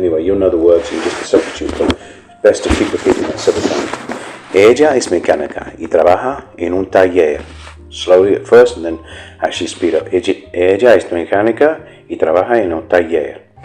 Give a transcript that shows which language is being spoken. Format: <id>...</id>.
<en>Anyway, you'll know the words and just substitute them. Best to keep repeating that several times.</en> <es>Ella es mecánica y trabaja en un taller.</es> <en>Slowly at first and then actually speed up.</en> <es>Ella es mecánica y trabaja en un taller.</es>